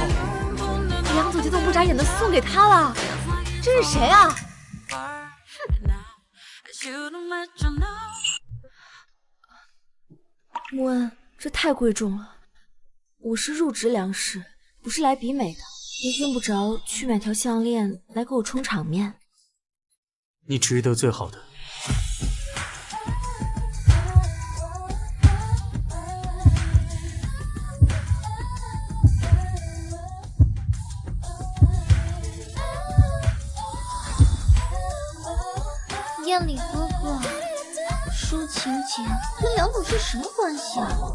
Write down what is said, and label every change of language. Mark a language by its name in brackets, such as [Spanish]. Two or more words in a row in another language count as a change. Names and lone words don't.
[Chinese] 梁總就這麼不眨眼的送給他了，這是誰啊？穆恩，這太貴重了。我是入職梁氏，不是來比美的，也用不着去買條項鏈來給我充場面。你值得最好的。彦禮哥哥，淑琴姐跟梁總是什麼關係啊？